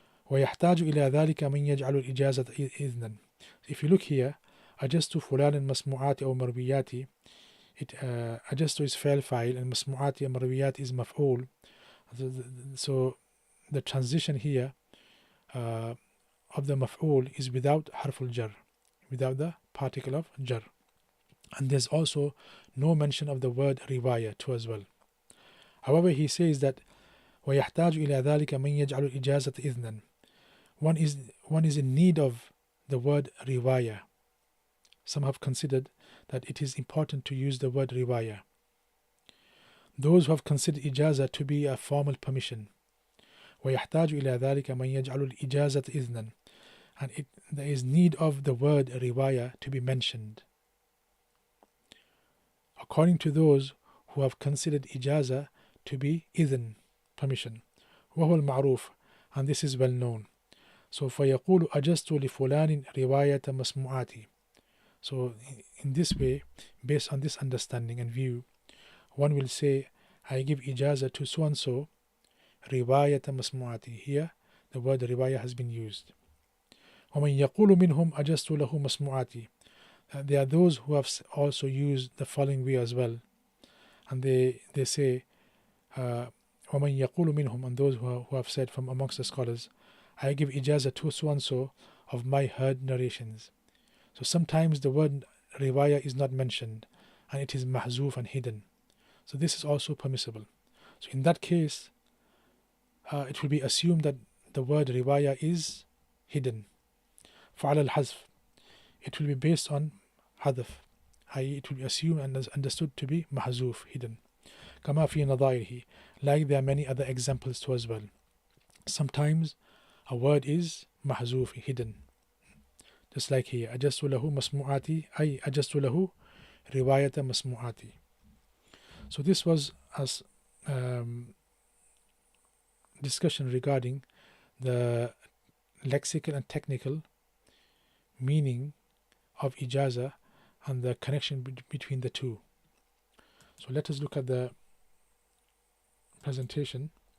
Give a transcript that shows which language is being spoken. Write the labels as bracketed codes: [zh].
[ar] ويحتاج إلى ذلك من يجعل الإجازة إذنا. [en] If you look here, [ar] أجزت فلان مسموعاتي أو مروياتي, أجزت is فعل فاعل and مسموعاتي and مرويات is مفعول. [en] So the transition here of the maf'ul is without harful jar, without the particle of jar. And there's also no mention of the word riwayah too as well. However, he says that [ar] ويحتاج إلى ذلك من يجعل الإجازة إذنا. [en] One is in need of the word riwayah. Some have considered that it is important to use the word riwayah. Those who have considered ijaza to be a formal permission, [ar] ويحتاج إلى ذلك من يجعل الإجازة إذنا. [en] And there is need of the word riwayah to be mentioned, according to those who have considered ijaza to be idhn, permission. [ar] وهو المعروف, [en] and this is well known. [ar] So فيقول أجزت لفلان رواية مسموعاتي. [en] So in this way, based on this understanding and view, one will say, I give ijaza to so and so [ar] رواية مسموعاتي. [en] Here the word riwayah has been used. [ar] ومن يقول منهم أجزت له مسموعاتي. [en] There are those who have also used the following way as well, and they say [ar] ومن يقول منهم, [en] and those who have said from amongst the scholars, I give ijaza to so and so of my heard narrations. So sometimes the word riwayah is not mentioned and it is mahzuf and hidden. So this is also permissible. So in that case, it will be assumed that the word riwayah is hidden. [ar] فعلى الحذف, [en] it will be based on hadf, i.e. it will be assumed and understood to be mahzuf, hidden. [ar] كما في نظائره, [en] like there are many other examples too as well. Sometimes a word is mahzuf, hidden. Just like here, [ar] أجزت له مسموعاتي, أي أجزت له رواية مسموعاتي. [en] So this was as discussion regarding the lexical and technical meaning of ijaza and the connection between the two. So let us look at the presentation.